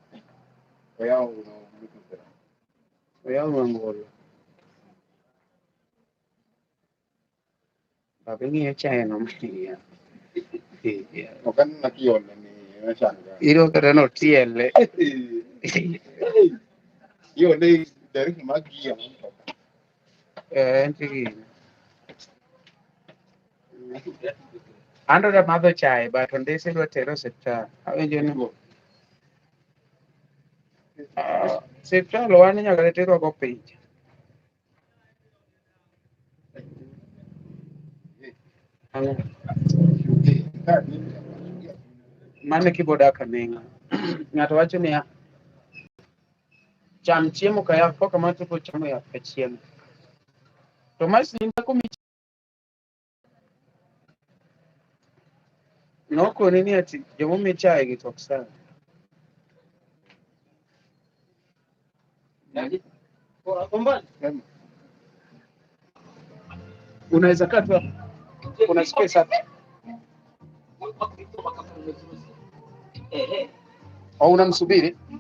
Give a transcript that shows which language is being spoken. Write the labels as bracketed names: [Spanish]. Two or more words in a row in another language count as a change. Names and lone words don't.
[Luo (Kenya and Tanzania)] Oyaw mangolo. Babe ng'iyo chaeno matiya. Okan nakione ni machanga. Iro kata no tiele. Yo ne dari magia. Entigi. Ando da madho chai but onde si dwa tero osiptal. Awinjo ni osiptal wan nyaka terwa go pinje. Mane kibodak aneng'a. Ng'ato wacho niya, cham chiemo ka yath koka ma tipo chamo yath ka chiemo. To mas ni ndako mi nokone ni ati jomo mi chai gi tok sana. [Swahili] Unaweza kaa tu hapo. Kuna space hapa. Au unamsubiri?